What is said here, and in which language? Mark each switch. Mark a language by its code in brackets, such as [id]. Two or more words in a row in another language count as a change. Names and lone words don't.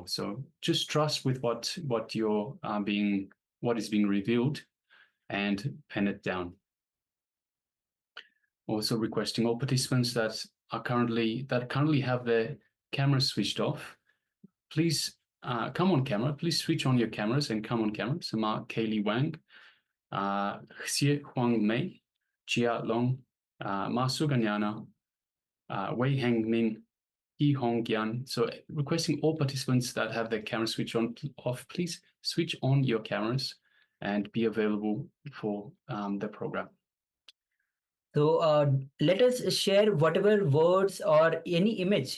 [en] So just trust with what is being revealed, and pen it down. Also requesting all participants that currently have their cameras switched off, please come on camera. Please switch on your cameras and come on camera. So Mark Kaylee Wang, Xie Huang Mei, Chia Long, Ma Suganyana, Wei Heng Min, Yi Hong Gian. So requesting all participants that have their cameras switched on off, please switch on your cameras and be available for the program. So let us share whatever words or any image.